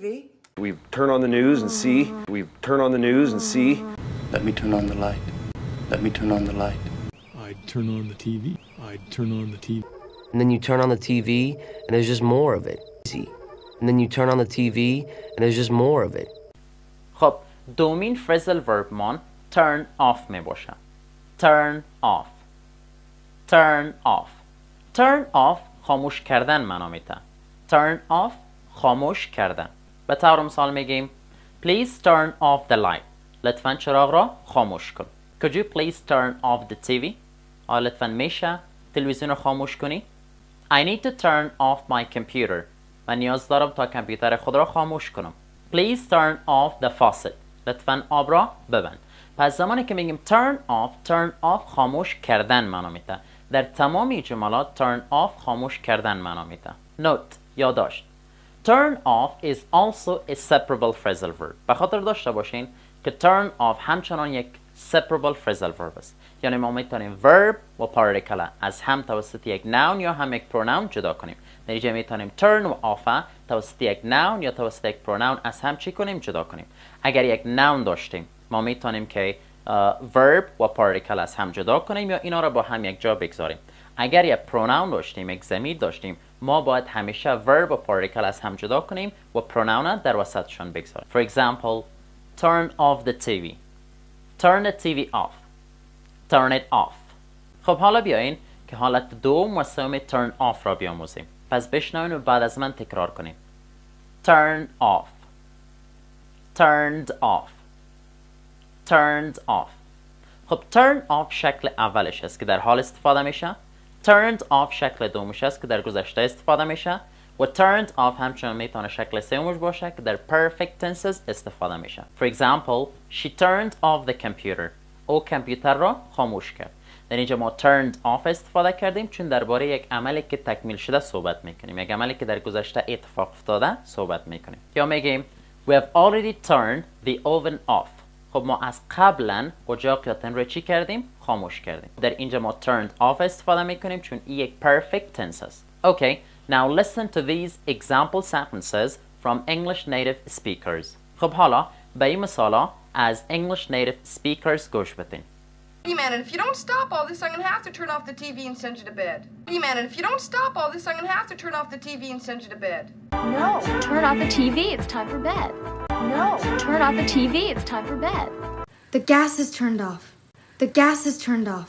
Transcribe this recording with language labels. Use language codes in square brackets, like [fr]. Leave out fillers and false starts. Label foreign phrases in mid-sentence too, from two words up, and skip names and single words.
[en] We turn on the news and see. We turn on the news and see. Let me turn on the light. Let me turn on the light. I'd turn on the TV. I'd turn on the TV. And then you turn on the TV and there's just more of it. See? And then you turn on the TV and there's just more of it. [fa] خب دومین [en] phrasal verb [fa] مان turn off می باشه. [en] Turn off. Turn off. Turn off [fa] خاموش کردن معنا میده. [en] Turn off [fa] خاموش کردن. به طور مثال میگیم [en] Please turn off the light. [fa] لطفاً چراغ را خاموش کن. [en] Could you please turn off the TV? [fa] لطفاً میشه تلویزیون رو خاموش کنی؟ [en] I need to turn off my computer. [fa] من نیاز دارم تا کامپیوتر خود را خاموش کنم. [en] Please turn off the faucet. [fa] لطفاً آب را ببند. پس زمانی که میگیم [en] turn off [fa] خاموش کردن معنا میده. در تمامی جملات [en] turn off [fa] خاموش کردن معنا میده. Note یادداشت. [en] Turn off is also a separable phrasal verb. [fa] به خاطر داشته باشین که [en] turn off [fa] همچنان یک [en] separable phrasal verb [fa] است. یعنی ما میتونیم verb و particle از هم توسط یک noun یا هم یک pronoun جدا کنیم. در اینجا میتونیم turn و off توسط یک noun یا توسط یک pronoun از هم چی کنیم؟ جدا کنیم. اگر یک noun داشتیم ما میتونیم که verb و particle از هم جدا کنیم یا اینا را با هم یک جا بگذاریم. اگر یک pronoun داشتیم، یک ضمیر داشتیم، ما باید همیشه verb و particle از هم جدا کنیم و pronoun در وسطشون بگذاریم. [en] For example, turn off the TV. Turn the TV off. Turn it off. [fa] خب حالا بیاین که حالت دوم و سوم [en] turn off [fa] را بیاموزیم. پس بشنوین و بعد از من تکرار کنیم. [en] Turn off. Turned off. Turned off. [fa] خب [en] turn off [fa] شکل اولش است که در حال استفاده میشه. [en] Turned off [fa] شکل دومش است که در گذشته استفاده میشه و [en] turned off [fa] همچنان میتونه شکل سومش باشه که در [en] perfect tenses [fa] استفاده میشه. [en] For example, she turned off the computer. [fa] او کامپیوتر را خاموش کرد. در اینجا ما [en] turned off [fa] استفاده کردیم چون درباره یک عملی که تکمیل شده صحبت میکنیم. یک عملی که در گذشته اتفاق افتاده صحبت میکنیم. یا میگیم [en] We have already turned the oven off. [fa] خب ما از قبلا اجاق یا تن رو چی کردیم؟ خاموش کردیم. در اینجا ما [en] turned off [fa] استفاده میکنیم چون این یک [en] perfect tense [fa] است. [en] Okay, now listen to these example sentences from English native speakers. [fa] خب حالا به این مثالا از [en] English native speakers [fa] گوش بدین. [en] Hey man, and if you don't stop all this, I'm gonna have to turn off the TV and send you to bed. Hey man, and if you don't stop all this, I'm gonna have to turn off the TV and send you to bed. No, turn off the TV, it's time for bed. No, turn off the TV, it's time for bed. The gas is turned off. The gas is turned off.